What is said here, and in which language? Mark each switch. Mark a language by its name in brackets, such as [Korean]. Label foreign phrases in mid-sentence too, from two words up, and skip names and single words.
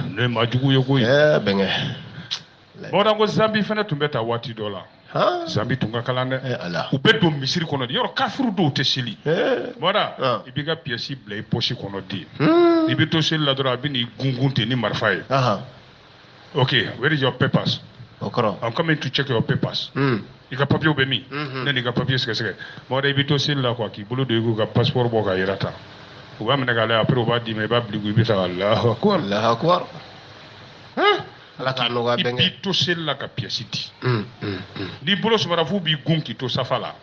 [Bambara] ne ma jugu ye koyi bɛnkɛ bɔn ko Zambi fana tun bɛ taa waati dɔ la Zambi tun ka kalan dɛ u bɛ don misiri kɔnɔ de yɔrɔ kafiru dɔw tɛ seli bɔra i b'i ka pièce bila i poche kɔnɔ di i bɛ to seli la dɔrɔn a bɛ n'i gungun ten ni marifa ye [English] okay where is your papers I'm coming to check your papers [Bambara] i ka papier bɛ min ne n'i ka papier sɛgɛsɛgɛ bɔra i bɛ to seli la quoi k'i bolo don i k'u ka passeport bɔ ka yira ta u b'a minɛ k'a lajɛ après u b'a d'i ma i b'a biliku i bɛ taa [Arabic] الله أكبر [Bambara] ala ka nɔgɔya bɛnkɛ i b'i to seli la ka pièce di n'i bolo sumara f'u b'i gun k'i to safa la